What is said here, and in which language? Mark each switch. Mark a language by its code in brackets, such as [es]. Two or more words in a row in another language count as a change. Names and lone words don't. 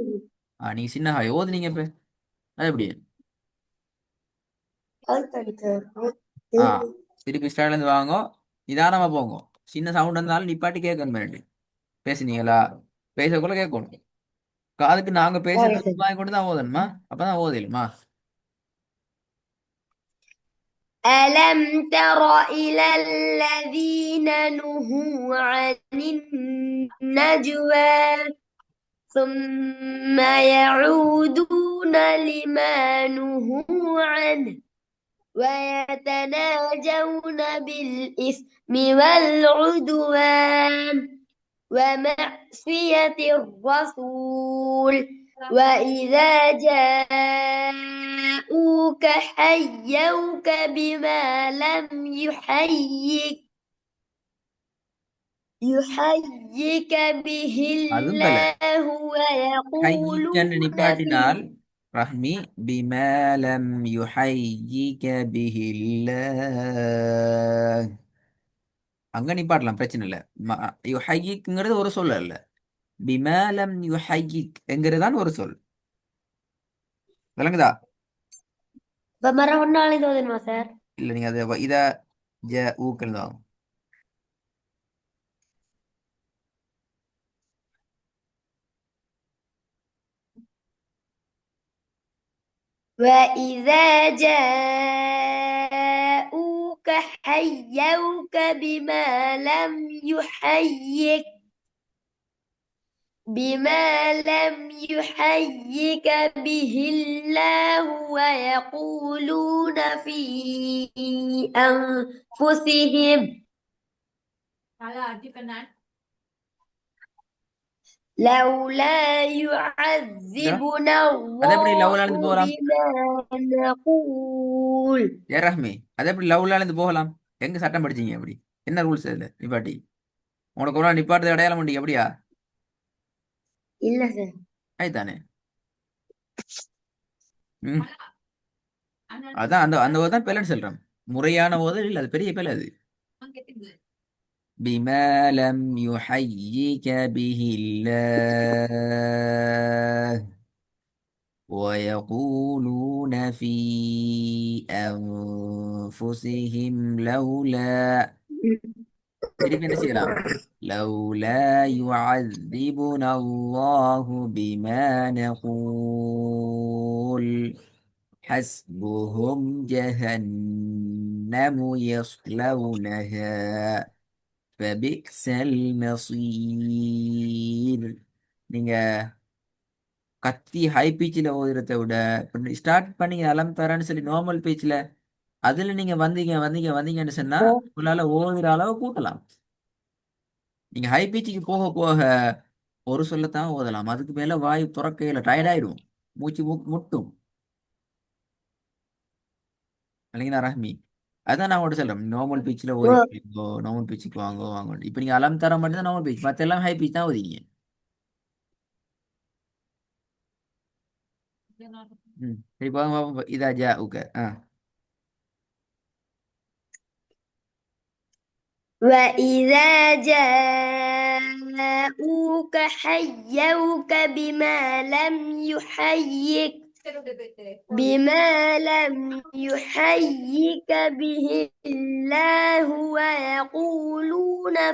[ta] நீங்க சின்ன ஹா ஓதுனீங்க இப்ப. அது எப்படி? ஆ திருப்பி ஸ்டார்ட்ல இருந்து வாங்க. நிதானமா போங்க. சின்ன சவுண்ட் இருந்தாலும் நிப்பாட்டி கேட்கணும். பேசுனீங்களா? பேசக்குள்ள கேட்கணும். காதுக்கு நாங்க ஓகே பேசுறது சார். வாங்கி கொண்டு தான் ஓதணுமா? அப்பதான் ஓதலுமா? [ar] ألم تر إلى الذين نهوا عن النجوى ثم يعودون لما نهوا عنه ويتناجون بالإثم والعدوان ومعصية الرسول وإذا جاءوك حيوك بما لم يحيك به [ta] அதுவும் பல. [ar] الله [ta] ஹையிக்கன்னு [ar] ويقولون في நிப்பாட்டினால் ரஹ்மி بما لم يحيك به الله. [ta] அங்க நிப்பாட்டலாம், பிரச்சனை இல்லை. யுஹையிக்ங்கிறது ஒரு சொல் அல்ல. [ar] بما لم يحيك [ta] என்கிறதான் ஒரு சொல். விளங்குதா? بمرة دودن ما سر இல்ல, நீங்க அதை [ar] إذا جاءوك [ta] தான். [ar] وإذا جاءوك حيوك بما لم يحيك به الله ويقولون في أنفسهم لولا [ta] இதா [ar] يعذبنا [ta] அதை எப்படி [ar] الله [ta] லவ்ல இருந்து போகலாம்? [ar] بما نقول. [ta] ஏ ரஹ்மி, அதை எப்படி லவ்ல இருந்து போகலாம்? எங்க சட்டம் படிச்சீங்க அப்படி? என்ன ரூல்ஸ் அதுல நிப்பாட்டி? உனக்கு ஒரு நாள் நிப்பாட்டு அடையாளம் உண்டு எப்படியா? இல்ல சார். ஆயித்தானே. ம். அதான் அந்த அந்த ஓதான் பிள்ளைன்னு சொல்றேன். முறையான ஓதல் இல்லை, அது பெரிய பிள்ளை அது. [ar] بما لم يحيك به الله ويقولون في أنفسهم لولا. [ta] திருப்பி என்ன செய்யலாம்? [ar] لولا يعذبنا الله بما نقول حسبهم جهنم يصلونها فبئس المصير. [ta] நீங்க கத்தி [en] high pitch [ta] ஓதுறதை விட ஸ்டார்ட் பண்ணீங்க [ar] ألم تر [ta] சொல்லி [en] normal pitch, [ta] அதுல நீங்க வந்தீங்க வந்தீங்க வந்தீங்கன்னு சொன்னா ஓ, உங்களால ஓதுற அளவு கூட்டலாம். நீங்க [en] high pitch [ta] போக போக ஒரு சொல்லத்தான் ஓதலாம், அதுக்கு மேல வாய் துறக்கையில டயர்ட் ஆயிடும், மூச்சு முட்டும். இல்லைங்களா ரஹ்மி? அதான் நான் உங்கள்கிட்ட சொல்றேன், [en] normal pitch [ta] ஓ, ஓதி [en] normal pitch [ta] வாங்க வாங்க. இப்போ நீங்க [ar] ألم تر [ta] மட்டும் தான் [en] normal pitch, [ta] மற்ற எல்லாம் [en] high pitch [ta] தான் ஓதிங்க. ம். சரி, பாருங்க பாப்போம். [ar] إذا جاءوك وإذا جاءوك حيوك بما لم يحيك به الله ويقولون